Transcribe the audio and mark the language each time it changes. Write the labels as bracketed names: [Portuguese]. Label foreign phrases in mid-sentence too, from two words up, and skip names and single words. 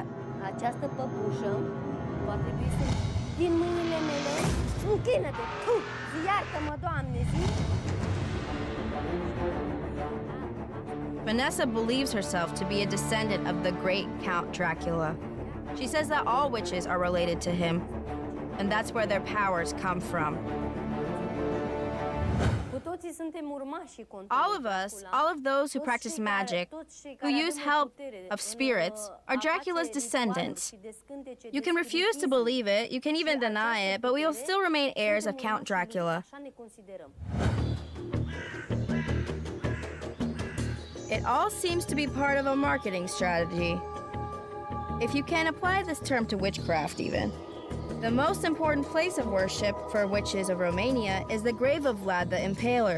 [Romanian] Această păpușă va trebui să... Din mâinile mele, închină-te, zi, iartă-mă, Doamne, zi. [English] Vanessa believes herself to be a descendant of the great Count Dracula. She says that all witches are related to him, and that's where their powers come from. [Romanian] Cu toții suntem urmașii [English] All of us, all of those who practice magic, who use help of spirits, are Dracula's descendants. You can refuse to believe it, you can even deny it, but we will still remain heirs of Count Dracula. [Romanian] Așa ne considerăm. [English] It all seems to be part of a marketing strategy. If you can apply this term to witchcraft even. The most important place of worship for witches of Romania is the grave of Vlad the Impaler.